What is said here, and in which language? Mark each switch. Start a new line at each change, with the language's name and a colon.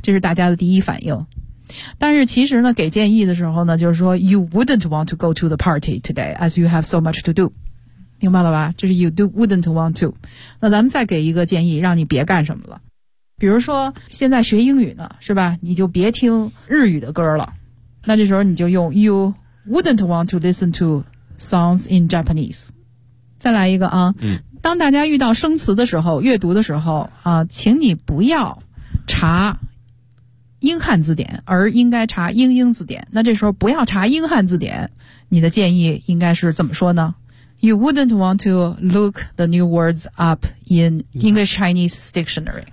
Chinese: 这是大家的第一反应。但是其实呢，给建议的时候呢，就是说
English: You wouldn't want to go to the party today as you have so much to do.
Chinese: 明白了吧？就是
English: you do wouldn't want to。
Chinese: 那咱们再给一个建议，让你别干什么了。比如说，现在学英语呢，是吧？你就别听日语的歌了。那这时候你就用
English: you wouldn't want to listen to songs in Japanese。
Chinese: 再来一个啊，当大家遇到生词的时候，阅读的时候啊，请你不要查英汉字典，而应该查英英字典。那这时候不要查英汉字典，你的建议应该是怎么说呢？
English: You wouldn't want to look the new words up in English-Chinese dictionary.